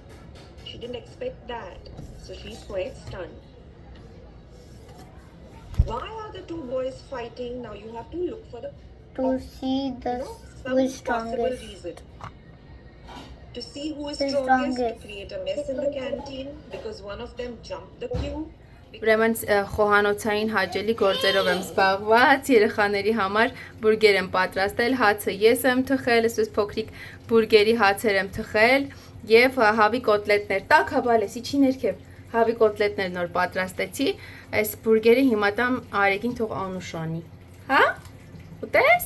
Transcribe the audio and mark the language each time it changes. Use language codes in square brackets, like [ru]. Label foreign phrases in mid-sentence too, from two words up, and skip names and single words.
[en] She didn't expect that. So she's quite stunned. Why are the two boys fighting? Now you have to look for the To see the some who is possible strongest. reason. To see who is Who is strongest, to strongest. create a mess in the canteen because one of them jumped the queue. [hy] Ուրեմն խոհանոցային հաճելի գործերով եմ զբաղված, երեխաների համար բուրգեր եմ պատրաստել, հացը ես եմ թխել, այսպես փոքրիկ բուրգերի հացեր եմ թխել եւ հավի կոտլետներ, տակ հավալեսի չի ներքև, հավի կոտլետներ նոր պատրաստեցի, այս բուրգերը հիմա տամ Արեգին թող անուշանի, հա, ուտես?